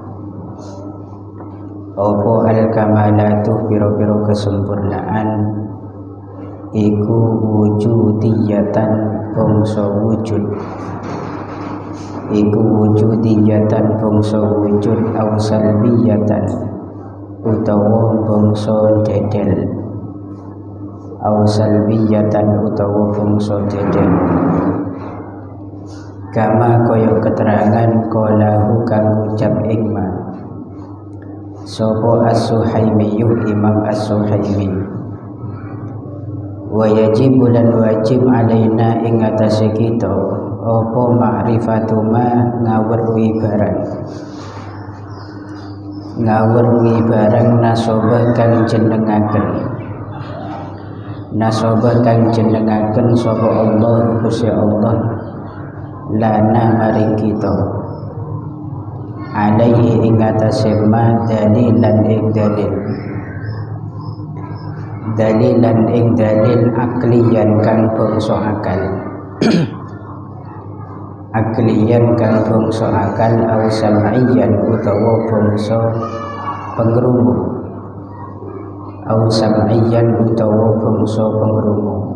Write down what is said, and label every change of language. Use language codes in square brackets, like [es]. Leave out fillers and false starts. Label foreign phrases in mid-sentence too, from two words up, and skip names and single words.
[jv] opo [ar] al kamalatu [jv] piro-piro kesempurnaan iku wujudiyatan bangsa wujud, iku wujudiyatan bangsa wujud [ar] au salbiyatan [jv] utawa bangsa dedel, [ar] au salbiyatan [jv] utawa bangsa dedel. Kama kaya keterangan qalahu kang ucap ikma sapa as-Suhaimi Imam as-Suhaimi. [ar] Wa yajibu [jv] lan wajib alaina ing atase kita apa [ar] ma'rifatu ma [jv] ngawruhi barang, ngawruhi barang nasabah kang jenengaken, nasabah kang jenengaken sapa Allah Gusti Allah lana maring kita alaihi ing atase ma dalilan ing dalil, dalilan ing dalil akliyan kang bangsa akal akliyan kang bangsa akal [ar] au sam'iyan [jv] utawa bangsa pengrungu, [ar] au sam'iyan [jv] utawa bangsa pengrungu.